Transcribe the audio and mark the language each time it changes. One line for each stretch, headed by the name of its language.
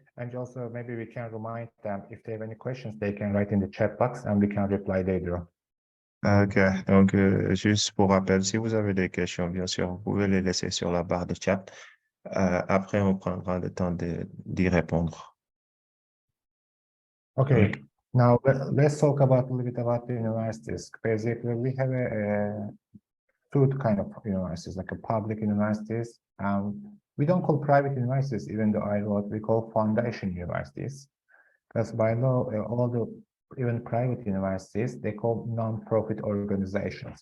English: And also maybe we can remind them if they have any questions, they can write in the chat box and we can reply later. OK.
French: Donc, juste pour rappel, si vous avez des questions, bien sûr, vous pouvez les laisser sur la barre de chat. Après, on prendra le temps d'y répondre.
English: Okay. OK. Now let's talk about a little bit about the universities. Basically, we have a two kind of universities, like a public universities. We don't call private universities, even though I wrote, we call foundation universities. Because by law, all the even private universities, they call non-profit organizations.